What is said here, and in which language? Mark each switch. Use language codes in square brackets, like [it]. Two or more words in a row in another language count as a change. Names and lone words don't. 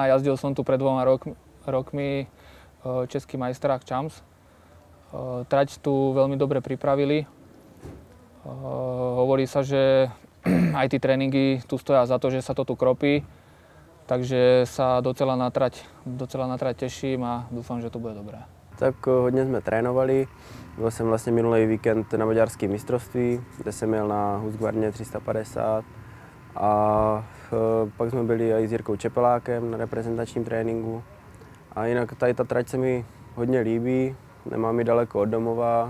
[sk] Jazdil som tu pred 2 rokmi český majstrák Champs. Trať tu veľmi dobre pripravili. Hovorí sa, že aj tie tréningy tu stoja za to, že sa to tu kropí, takže sa docela na trať teším a dúfam, že to bude dobré. [cs] Tak hodně jsme trénovali. Byl jsem vlastně minulý víkend na maďarském mistrovství, kde jsem jel na Husqvarně 350 a pak jsme byli i s Jirkou Čepelákem na reprezentačním tréninku. A jinak tady ta trať se mi hodně líbí, nemám ji daleko od domova.